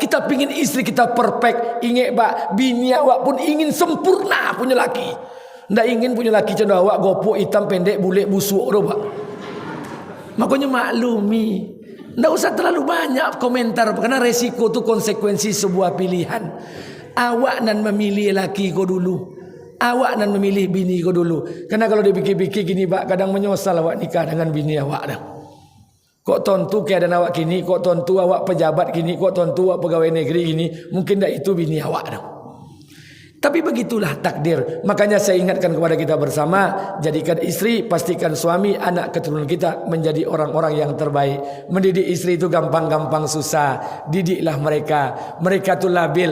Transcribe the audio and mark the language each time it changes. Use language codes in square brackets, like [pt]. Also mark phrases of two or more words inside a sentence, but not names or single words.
[id] Kita pingin istri kita [en] perfect. [id] Ingat, Pak, bini awak pun ingin sempurna punya laki. Ndak ingin punya laki cenderung awak gopok, hitam, pendek, bulik, busuk tu, Pak. Makanya maklumi. Tidak usah terlalu banyak komentar, karena resiko itu konsekuensi sebuah pilihan. [min] Awak nan memilih laki kau dulu, awak nan memilih bini kau dulu. [id] Karena kalau dipikir-pikir gini, Pak, kadang menyesal awak nikah dengan bini awak dah. [min] Kok tontu keadaan awak kini, kok tontu awak pejabat kini, kok tontu awak pegawai negeri ini, mungkin dah itu bini awak dah. [id] Tapi begitulah takdir. Makanya saya ingatkan kepada kita bersama, jadikan istri, pastikan suami, anak keturunan kita menjadi orang-orang yang terbaik. Mendidik istri itu gampang-gampang susah. Didiklah mereka. Mereka itu labil.